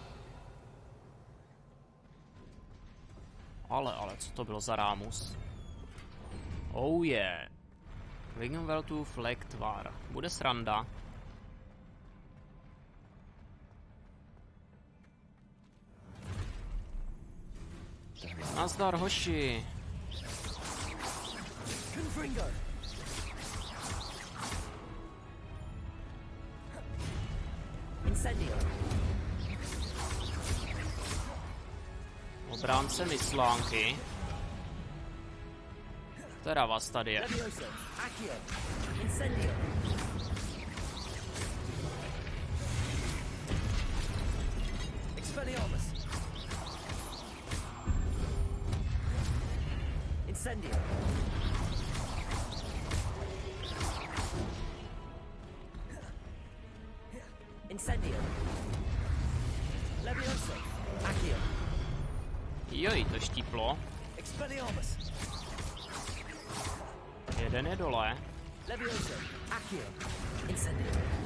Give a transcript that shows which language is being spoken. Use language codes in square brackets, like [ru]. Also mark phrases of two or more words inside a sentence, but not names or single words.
[cs] Ale co to bylo za rámus? [en] Oh yeah. [cs] Wingveltu Flektvar. Bude sranda. Nazdar, hoši. Confringo. Incendio. Obránce myslánky. Teda vás tady je. Levioso. Accio. Incendio. Expelliarmus. Incendio. Incendio. Levioso. Accio. Joj, to štíplo. Expelliarmus. Jeden je dole. Levioso. Accio. Incendio.